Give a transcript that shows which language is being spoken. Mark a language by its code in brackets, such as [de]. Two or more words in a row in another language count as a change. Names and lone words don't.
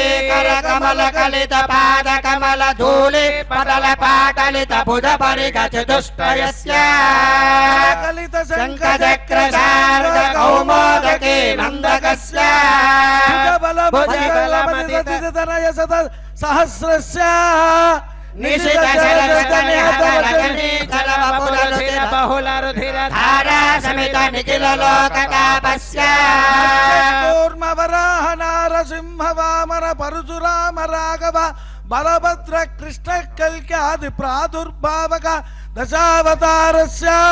[sa] कर कमल कलित पाद कमल धूलि पटल पाटलित भुज परिघचतुष्टयस्य कलित शङ्खचक्र शार्ङ्ग कौमोदकी नन्दकस्य भुजबल मथित दनुज शत सहस्रस्य निशित धारा समित निखिल लोकतापस्य कूर्मवराह नारसिंह वामन परशुराम राघव बलभद्र कृष्ण कल्क्यादि प्रादुर्भावक दशावतारस्य